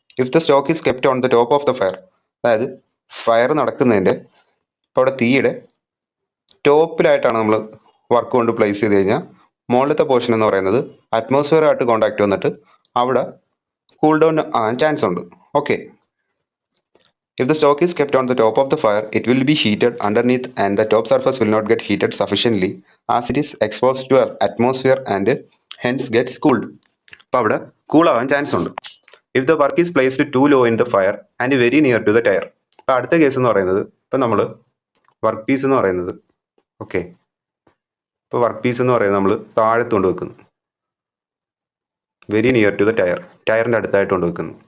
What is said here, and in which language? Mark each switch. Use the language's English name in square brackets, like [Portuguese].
[English] if the stock is kept on the top of the fire, [Malayalam] അതായത് fire നടക്കുന്നതിൻ്റെ ഇപ്പോൾ അവിടെ തീയുടെ ടോപ്പിലായിട്ടാണ് നമ്മൾ വർക്ക് കൊണ്ട് പ്ലേസ് ചെയ്ത് കഴിഞ്ഞാൽ മുകളിലത്തെ പോർഷൻ എന്ന് പറയുന്നത് അറ്റ്മോസ്ഫിയറായിട്ട് കോണ്ടാക്ട് വന്നിട്ട് അവിടെ കൂൾ ഡൗൺ ആകാൻ ചാൻസ് ഉണ്ട്. [English] Okay, if the stock is kept on the top of the fire, it will be heated underneath and the top surface will not get heated sufficiently as it is exposed to atmosphere and hence gets cooled. [Malayalam] അപ്പോൾ അവിടെ cool ആവാൻ chance ഉണ്ട്. [English] If the work is placed too low in the fire and very near to the tyre. [Malayalam] അപ്പോൾ അടുത്ത case എന്ന് പറയുന്നത്, ഇപ്പോൾ നമ്മൾ വർക്ക് പീസ് എന്ന് പറയുന്നത്, ഓക്കെ, ഇപ്പോൾ വർക്ക് പീസ് എന്ന് പറയുന്നത് നമ്മൾ താഴത്ത് കൊണ്ട് വെക്കുന്നു, [English] very near to the [Malayalam] ടയറിൻ്റെ അടുത്തായിട്ട് കൊണ്ട് വെക്കുന്നു.